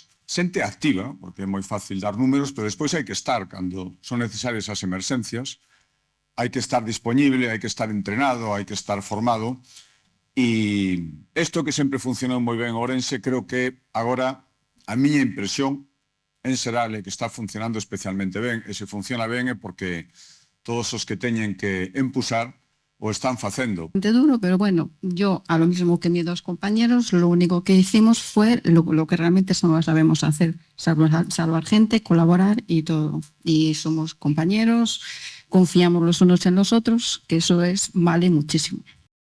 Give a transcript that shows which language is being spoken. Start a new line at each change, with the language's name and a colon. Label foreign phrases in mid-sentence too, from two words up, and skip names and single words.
Galician: xente activa, porque é moi fácil dar números, pero despois hai que estar, cando son necesarias as emerxencias, hai que estar disponible, hai que estar entrenado, hai que estar formado, e isto que sempre funcionou moi ben en Ourense, creo que agora a miña impresión en xeral é que está funcionando especialmente ben, e se funciona ben é porque todos os que teñen que empuxar o están facendo.
Spanish: Duro, pero bueno, yo a lo mismo que mis 2 compañeros, lo único que hicimos fue lo que realmente sabemos hacer, salvar gente, colaborar y todo. Y somos compañeros, confiamos los unos en los otros, que eso vale muchísimo.